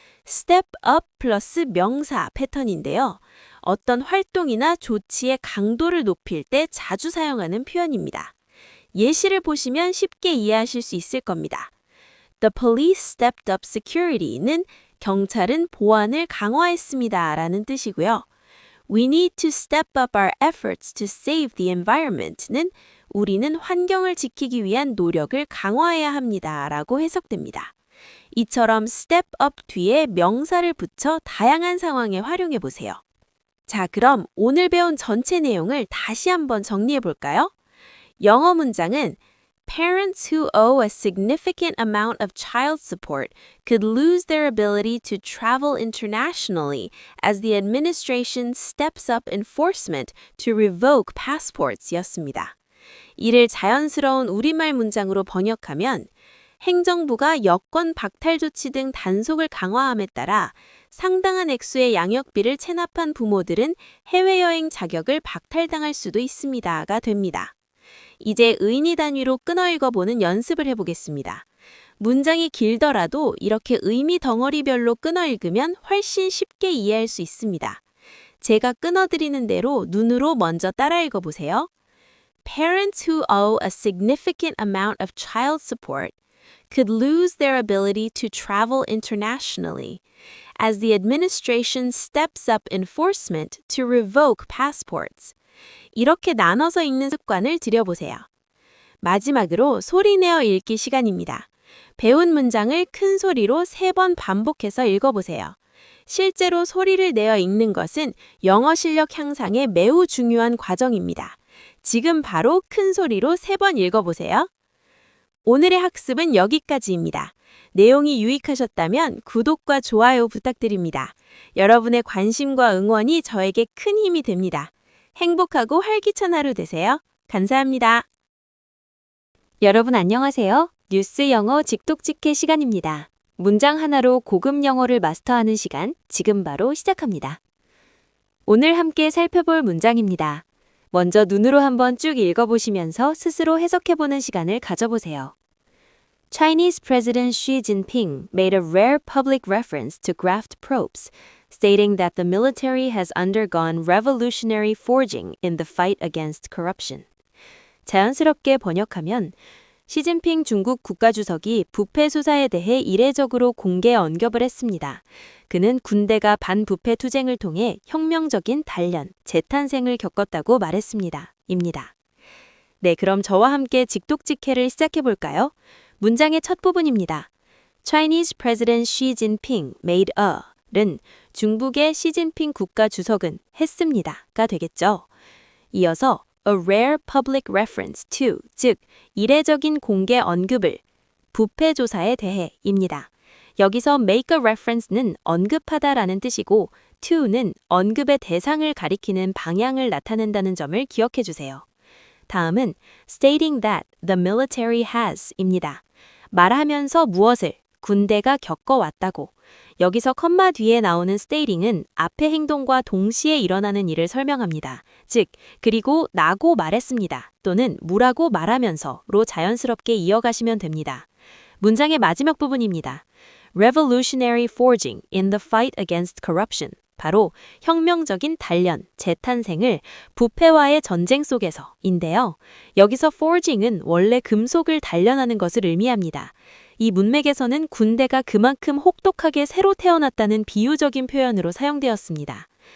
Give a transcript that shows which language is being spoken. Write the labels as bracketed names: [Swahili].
[Korean] step up 플러스 명사 패턴인데요. 어떤 활동이나 조치의 강도를 높일 때 자주 사용하는 표현입니다. 예시를 보시면 쉽게 이해하실 수 있을 겁니다. [English] The police stepped up security [Korean] 는 경찰은 보안을 강화했습니다 라는 뜻이고요. [English] We need to step up our efforts to save the environment는 [Korean] 우리는 환경을 지키기 위한 노력을 강화해야 합니다 라고 해석됩니다. 이처럼 step up 뒤에 명사를 붙여 다양한 상황에 활용해 보세요. 자, 그럼 오늘 배운 전체 내용을 다시 한번 정리해 볼까요? 영어 문장은 [English] Parents who owe a significant amount of child support could lose their ability to travel internationally as the administration steps up enforcement to revoke passports [Korean] 였습니다. 이를 자연스러운 우리말 문장으로 번역하면 행정부가 여권 박탈 조치 등 단속을 강화함에 따라 상당한 액수의 양육비를 체납한 부모들은 해외여행 자격을 박탈당할 수도 있습니다가 됩니다. 이제 의미 단위로 끊어 읽어보는 연습을 해보겠습니다. 문장이 길더라도 이렇게 의미 덩어리별로 끊어 읽으면 훨씬 쉽게 이해할 수 있습니다. 제가 끊어드리는 대로 눈으로 먼저 따라 읽어보세요. [English] Parents who owe a significant amount of child support could lose their ability to travel internationally as the administration steps up enforcement to revoke passports. [Korean] 이렇게 나눠서 읽는 습관을 들여보세요. 마지막으로 소리내어 읽기 시간입니다. 배운 문장을 큰 소리로 3번 반복해서 읽어보세요. 실제로 소리를 내어 읽는 것은 영어 실력 향상에 매우 중요한 과정입니다. 지금 바로 큰 소리로 3번 읽어보세요. 오늘의 학습은 여기까지입니다. 내용이 유익하셨다면 구독과 좋아요 부탁드립니다. 여러분의 관심과 응원이 저에게 큰 힘이 됩니다. 행복하고 활기찬 하루 되세요. 감사합니다. 여러분 안녕하세요. 뉴스 영어 직독직해 시간입니다. 문장 하나로 고급 영어를 마스터하는 시간, 지금 바로 시작합니다. 오늘 함께 살펴볼 문장입니다. 먼저 눈으로 한번 쭉 읽어보시면서 스스로 해석해보는 시간을 가져보세요. [English] Chinese President Xi Jinping made a rare public reference to graft probes, stating that the military has undergone revolutionary forging in the fight against corruption. [Korean] 자연스럽게 번역하면 시진핑 중국 국가주석이 부패 수사에 대해 이례적으로 공개 언급을 했습니다. 그는 군대가 반부패 투쟁을 통해 혁명적인 단련, 재탄생을 겪었다고 말했습니다. 입니다. 네, 그럼 저와 함께 직독직해를 시작해볼까요? 문장의 첫 부분입니다. [English] Chinese President Xi Jinping made a는 [Korean] 중국의 시진핑 국가주석은 했습니다가 되겠죠. 이어서 [English] a rare public reference to, [Korean] 즉 이례적인 공개 언급을 부패 조사에 대해입니다. 여기서 make a reference는 언급하다라는 뜻이고 to는 언급의 대상을 가리키는 방향을 나타낸다는 점을 기억해 주세요. 다음은 [English] stating that the military has입니다. [Korean] 말하면서 무엇을 군대가 겪어왔다고. 여기서 컴마 뒤에 나오는 stating은 앞의 행동과 동시에 일어나는 일을 설명합니다. 즉, 그리고 나고 말했습니다. 또는 무라고 말하면서로 자연스럽게 이어가시면 됩니다. 문장의 마지막 부분입니다. [English] Revolutionary forging in the fight against corruption. [Korean] 바로 혁명적인 단련, 재탄생을 부패와의 전쟁 속에서인데요. 여기서 forging은 원래 금속을 단련하는 것을 의미합니다. 이 문맥에서는 군대가 그만큼 혹독하게 새로 태어났다는 비유적인 표현으로 사용되었습니다.